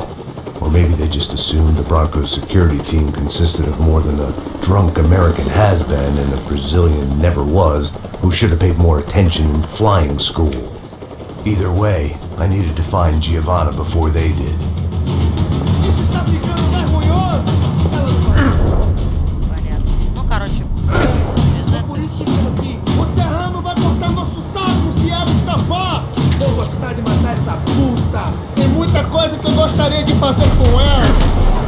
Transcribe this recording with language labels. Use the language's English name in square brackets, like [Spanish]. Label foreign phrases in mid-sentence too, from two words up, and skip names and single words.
[English] Or maybe they just assumed the Broncos security team consisted of more than a drunk American has-been and a Brazilian never-was who should have paid more attention in flying school. Either way, I needed to find Giovanna before they did. [Portuguese] Isso está ficando vergonhoso! [Russian] Понятно. Ну, короче, [Portuguese] É por isso que estou aqui. O Serrano vai cortar nosso saco se ela escapar! Vou gostar de matar essa puta! Tem muita coisa que eu gostaria de fazer com ela!